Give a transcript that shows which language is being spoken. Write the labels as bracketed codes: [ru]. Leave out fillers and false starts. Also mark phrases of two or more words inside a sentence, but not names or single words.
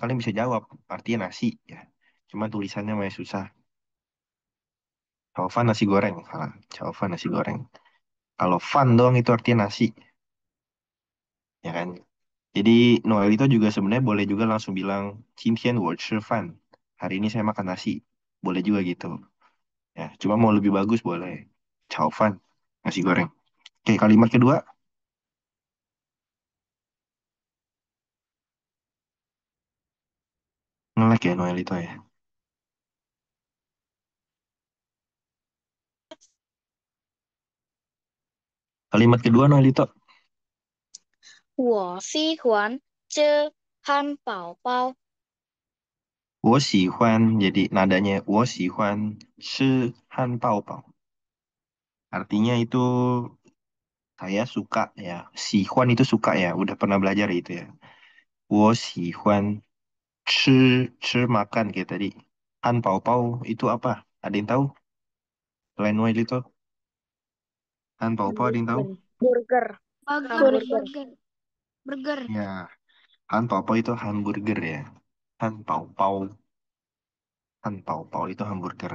[id] Kalian bisa jawab, artinya nasi. Ya, cuma tulisannya masih susah. Caufan nasi goreng, salah. Caufan nasi goreng. Kalau fan doang itu artinya nasi, ya kan? Jadi Noel itu juga sebenarnya boleh juga langsung bilang, [zh] 今天我吃饭. [id] Hari ini saya makan nasi. Boleh juga gitu. Ya, cuma mau lebih bagus boleh. Caufan, nasi goreng. Oke, kalimat kedua, ngelek ya Noel itu ya. Kalimat kedua Noel itu, [zh] 我喜欢吃汉堡包。 [id] jadi nadanya [zh] 我喜欢吃汉堡包. [id] Artinya itu saya suka ya. Sihuan itu suka ya. Udah pernah belajar itu ya. [zh] 我喜欢吃 [id] makan kayak tadi. Hanpao-pao itu apa? Ada yang tahu? Selain Noel itu, Hanpao-pao ada yang tahu? Hamburger. Burger. Burger. Hamburger. Burger. Burger. Ya, Hanpao-pao itu hamburger ya. Hanpao-pao, Hanpao-pao itu hamburger.